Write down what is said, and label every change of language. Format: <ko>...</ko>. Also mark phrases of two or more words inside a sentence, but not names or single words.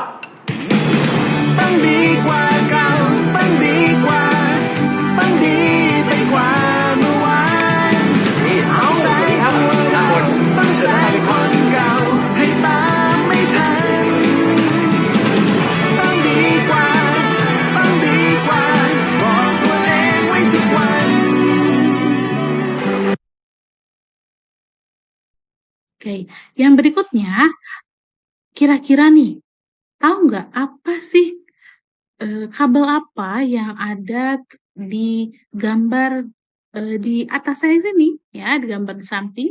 <th>ต้องดีกว่าเก่าต้องดีกว่าต้องดีไปกว่าเมื่อวานต้องแซงตัวเราต้องแซงคนเก่าให้ตามไม่ทันต้องดีกว่าต้องดีกว่าบอกตัวเองไว้ทุกวัน</th> <id>Oke, yang berikutnya, kira-kira nih, tahu nggak apa sih kabel apa yang ada di gambar di atas saya sini, ya, di gambar di samping?</id>